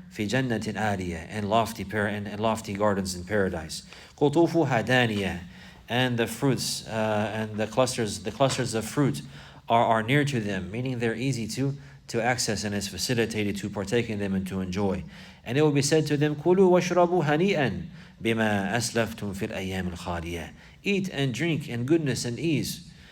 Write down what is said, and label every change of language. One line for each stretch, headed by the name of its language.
Arabic: في جنة عالية,
English: and lofty gardens in paradise.
Arabic: قطوفها دانية,
English: and the fruits and the clusters of fruit are near to them, meaning they're easy to access and is facilitated to partake in them and to enjoy. And it will be said to them,
Arabic: كُلُوا وَاشْرَبُوا هَنِيئًا بِمَا أَسْلَفْتُمْ فِي الْأَيَّامِ الْخَالِيَةِ.
English: Eat and drink in goodness and ease.